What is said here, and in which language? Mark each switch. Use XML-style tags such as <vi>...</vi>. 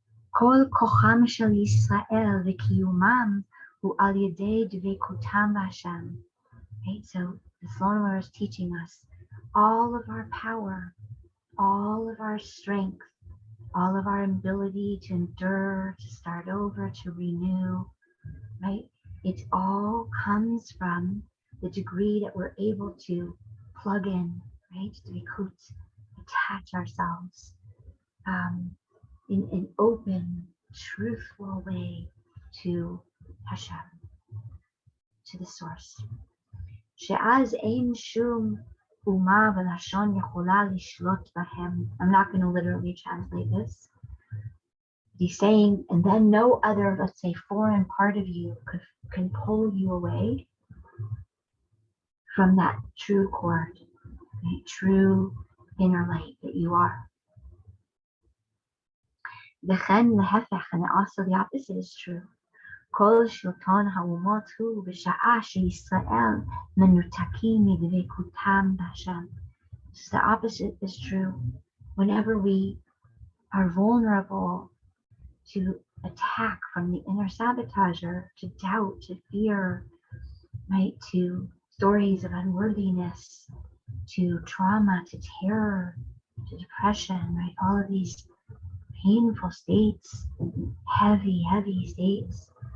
<he>כל כוחם של ישראל וקיומם הוא על ידי דבקותם בהשם.</he> <en>Right, so the Shalom is teaching us all of our power, all of our strength, all of our ability to endure, to start over, to renew, right? It all comes from the degree that we're able to plug in, right? To attach ourselves in an open, truthful way to Hashem, to the source.</en> <he>she'az ein shum uma v'lashon yechola lishlot bahem.</he> <en>I'm not going to literally translate this. He's saying, and then no other, let's say, foreign part of you can pull you away from that true cord, right? True inner light that you are.</en> <he>V'chen lehefech,</he> <en>and also the opposite is true.</en> <he>כל שלטון האומות הוא בשעה שישראל מנותקים מדבקותם בהשם.</he> <en>The opposite is true. Whenever we are vulnerable to attack from the inner sabotager, to doubt, to fear, right, to stories of unworthiness, to trauma, to terror, to depression, right, all of these painful states, heavy states.</en>